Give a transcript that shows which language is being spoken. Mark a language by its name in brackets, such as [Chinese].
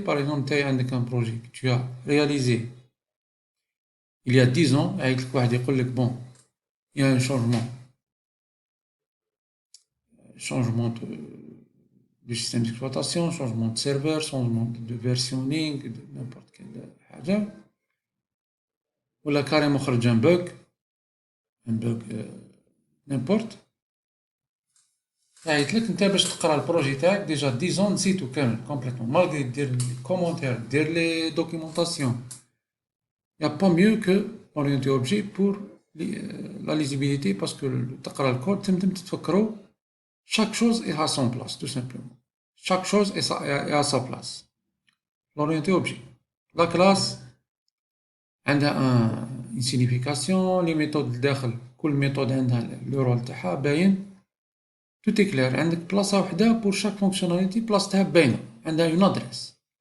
[French] Par exemple, tu as un projet que tu as réalisé il y a 10 ans, avec bon, il y a un changement du système d'exploitation, changement de serveur, changement de versionning, de n'importe quelle chose. Ou là, carrément, un bug, n'importe. [Arabic] قايت لك انت باش تقرا البروجي تاعك ديجا 10 ans نسيتو كامل كومبليتوم مالغري دير لي كومونتير دير لي دوكيومونطاسيون يا با ميو كو اورينتي اوبجي بور لا ليزيبيليتي باسكو تقرا الكود تمدم تتفكرو [French] chaque chose est à son place tout simplement chaque chose est à sa place. L'orienté objet, la classe [Arabic] عندها [French] une signification, les méthodes [Arabic] الداخل كل [French] méthode عندها le rôle [Arabic] تاعها باين. [French] Tout est clair. [Arabic] عندك بلاصة وحدة [French] pour chaque fonctionnalité [Arabic] بلاصتها باينة عندها [French] une adresse.